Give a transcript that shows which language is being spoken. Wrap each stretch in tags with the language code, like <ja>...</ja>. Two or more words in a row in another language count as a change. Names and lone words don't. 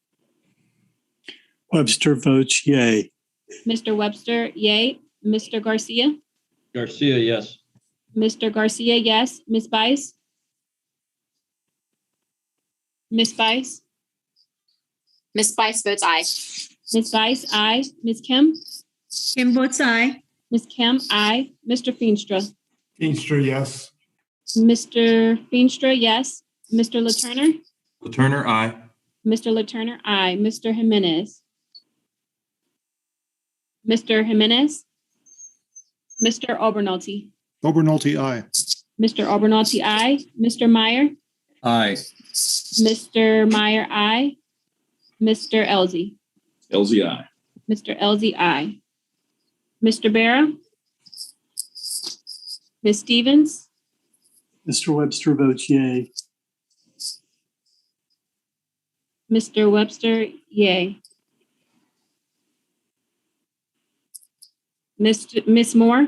<en>Webster votes yay. Mr. Webster, yay. Mr. Garcia, Garcia, yes. Mr. Garcia, yes. Ms. Bice? Ms. Bice? Ms. Spice votes aye. Ms. Bice, aye. Ms. Kim? Kim votes aye. Ms. Kim, aye. Mr. Feenstra? Feenstra, yes. Mr. Feenstra, yes. Mr. Laturner? Laturner, aye. Mr. Laturner, aye. Mr. Jimenez? Mr. Jimenez? Mr. Obernolte? Obernolte, aye. Mr. Obernolte, aye. Mr. Meyer? Aye. Mr. Meyer, aye. Mr. Elzey? Elzey, aye. Mr. Elzey, aye. Mr. Barra? Ms. Stevens? Mr. Webster votes yay. Mr. Webster, yay. Ms. Moore?</en>